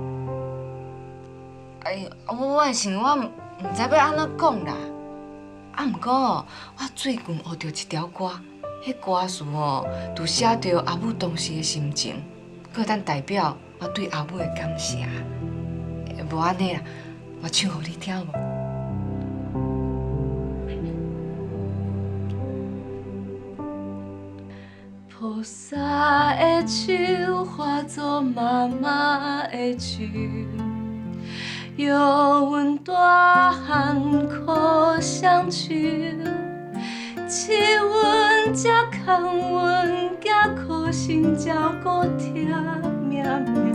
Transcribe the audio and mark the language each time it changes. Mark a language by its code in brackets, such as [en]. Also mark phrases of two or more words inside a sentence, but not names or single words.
[nan] 我的想我毋知要安怎讲啦。毋过哦，我最近学着一条歌，迄歌词哦，就写着阿母当时的心情，搁当代表我对阿母的感谢。无安尼啦，我唱互你听无？菩萨的手化作妈妈的手，有阮大汉苦相求，饲阮才牵阮行苦心照顾疼命命。